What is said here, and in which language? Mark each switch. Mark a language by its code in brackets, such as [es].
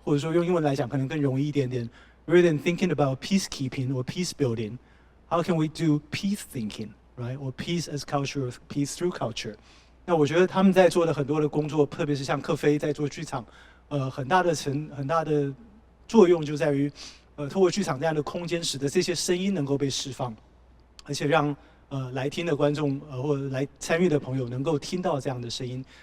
[zh] 或者说用英文来讲，可能更容易一点点。 [en] Rather than thinking about peacekeeping or peace building, how can we do peace thinking, right? Or peace as culture, or peace through culture. [zh] 那我觉得他们在做的很多的工作，特别是像克菲在做剧场，很大的作用就在于，透过剧场这样的空间，使得这些声音能够被释放，而且让来听的观众或者来参与的朋友能够听到这样的声音。